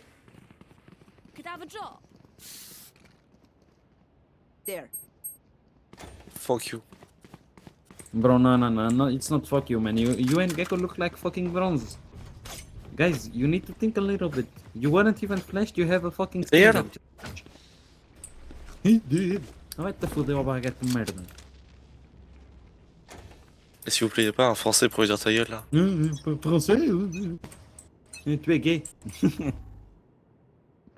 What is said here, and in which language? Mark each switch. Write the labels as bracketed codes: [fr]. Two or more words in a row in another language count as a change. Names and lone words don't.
[en] Could I have a drop? There. fuck you. Bro, no, it's not fuck you, man. You and Gecko look like fucking bronze. Guys, you need to think a little bit. You weren't even flashed, you have a fucking There. skill. He did. [pt] Vai te foder, ó baguete de merda. [fr] S'il vous plaît, y'a pas un français pour lui dire ta gueule là. Français? Tu es gay.